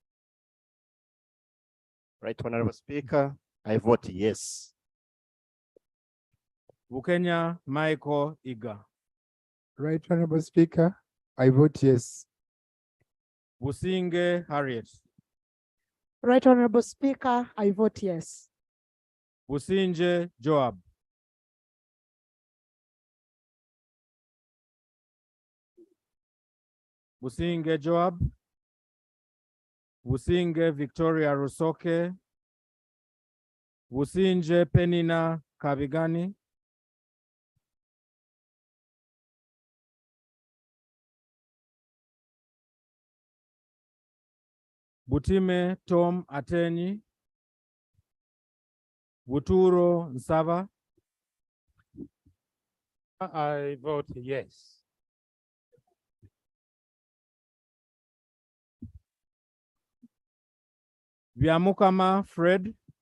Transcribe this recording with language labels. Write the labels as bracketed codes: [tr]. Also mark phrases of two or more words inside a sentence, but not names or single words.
[en] Right Honorable Speaker, I vote yes. Bukenya Michael Iga. Right Honorable Speaker, I vote yes. Businge Harriet. Right Honorable Speaker, I vote yes. Businje Joab. Businge Joab. Businge Victoria Rusoke. Businje Penina Kabigani. Butime Tom Ateni. Buturo Nsava. I vote yes. Viamukama Fred.